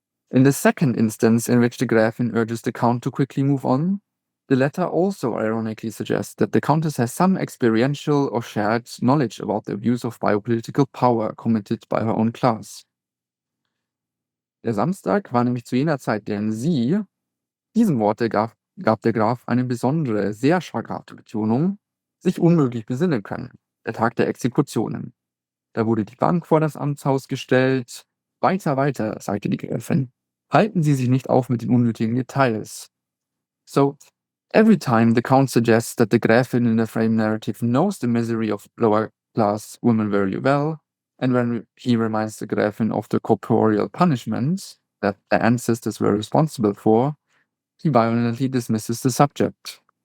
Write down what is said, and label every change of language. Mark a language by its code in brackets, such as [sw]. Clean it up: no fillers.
[en] In the second instance in which the Gräfin urges the Count to quickly move on, the letter also ironically suggests that the Countess has some experiential or shared knowledge about the abuse of biopolitical power committed by her own class. [de] Der Samstag war nämlich zu jener Zeit, deren sie, diesem Worte gab der Graf eine besondere, sehr schlaghafte Betonung, sich unmöglich besinnen können, der Tag der Exekutionen. Da wurde die Bank vor das Amtshaus gestellt. Weiter, weiter, sagte die Gräfin. Halten Sie sich nicht auf mit den unnötigen Details. [en] So, every time the Count suggests that the Gräfin in the frame narrative knows the misery of lower-class women very well, and when he reminds the Gräfin of the corporeal punishments that their ancestors were responsible for, he violently dismisses the subject.